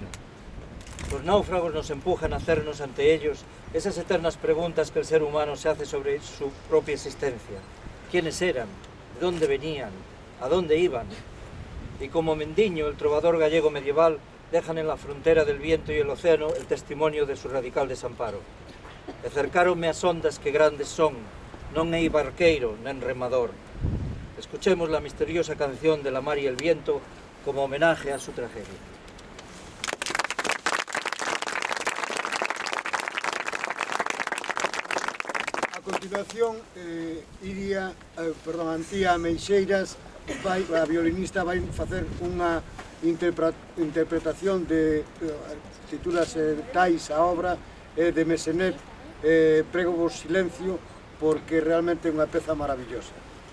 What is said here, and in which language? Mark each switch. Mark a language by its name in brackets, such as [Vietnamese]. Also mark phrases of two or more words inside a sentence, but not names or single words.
[Spanish] Los náufragos nos empujan a hacernos ante ellos esas eternas preguntas que el ser humano se hace sobre su propia existencia. ¿Quiénes eran? ¿De dónde venían? ¿A dónde iban? Y como Mendiño, el trovador gallego medieval, dejan en la frontera del viento y el océano el testimonio de su radical desamparo. [Galician] Acercáronme as ondas que grandes son, non hei barqueiro nen remador. [Spanish] Escuchemos la misteriosa canción de la mar y el viento como homenaje a su tragedia. [Galician] A continuación, Antía Meixeiras, a violinista, vai facer unha interpretación de titúlase Tais a obra de Mesenet, Prego vos silencio, porque realmente é unha peza maravillosa.